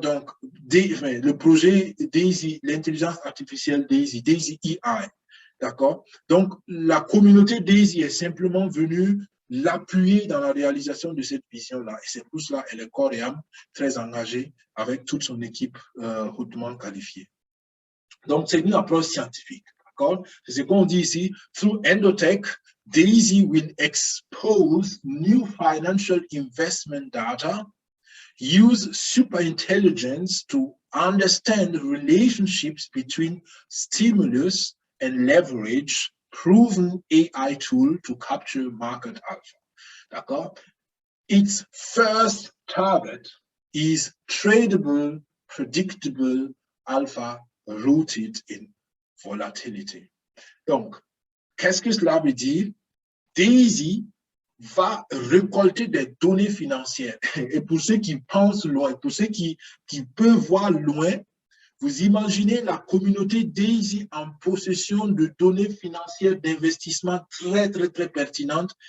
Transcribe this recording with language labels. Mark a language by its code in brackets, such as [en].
[fr] Donc, le projet Daisy, l'intelligence artificielle Daisy, Daisy AI. D'accord? Donc, la communauté Daisy est simplement venue l'appuyer dans la réalisation de cette vision-là. Et c'est pour cela qu'elle est corps et âme très engagée avec toute son équipe hautement qualifiée. Donc, c'est une approche scientifique. D'accord? C'est ce qu'on dit ici. [en] Through Endotech, Daisy will expose new financial investment data, use superintelligence to understand relationships between stimulus and leverage, proven AI tool to capture market alpha. [fr] D'accord? [en] Its first target is tradable, predictable alpha rooted in volatility. [fr] Donc, qu'est-ce que cela veut dire? Daisy va récolter des données financières. Et pour ceux qui pensent loin, pour ceux qui peuvent voir loin, vous imaginez la communauté Daisy en possession de données financières d'investissement très, très, très pertinentes.